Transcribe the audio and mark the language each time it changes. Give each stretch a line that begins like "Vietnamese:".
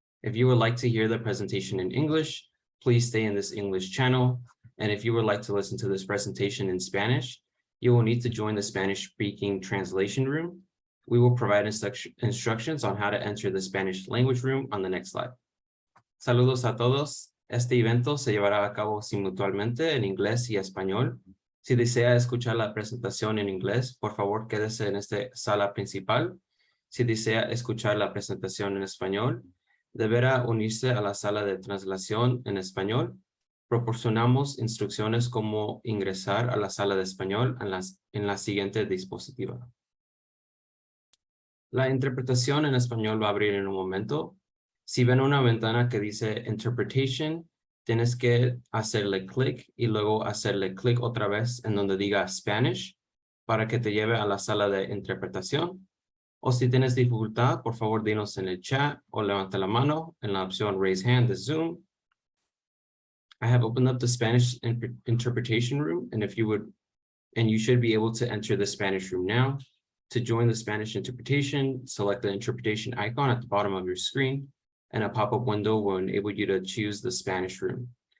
English: If you would like to hear the presentation in English, please stay in this English channel. And if you would like to listen to this presentation in Spanish, you will need to join the Spanish-speaking translation room. We will provide instructions on how to enter the Spanish language room on the next slide.
Spanish: Saludos a todos. Este evento se llevará a cabo simultáneamente en inglés y español. Si desea escuchar la presentación en inglés, por favor quédese en esta sala principal. Si desea escuchar la presentación en español, deberá unirse a la sala de translación en español. Proporcionamos instrucciones cómo ingresar a la sala de español en la siguiente dispositiva. La interpretación en español va a abrir en un momento. Si ven una ventana que dice Interpretation, tienes que hacerle clic y luego hacerle clic otra vez en donde diga Spanish para que te lleve a la sala de interpretación. O si tienes dificultad, por favor, dinos en el chat o levanta la mano en la opción Raise Hand de Zoom.
English: I have opened up the Spanish interpretation room, and you should be able to enter the Spanish room now. To join the Spanish interpretation, select the interpretation icon at the bottom of your screen, and a pop-up window will enable you to choose the Spanish room.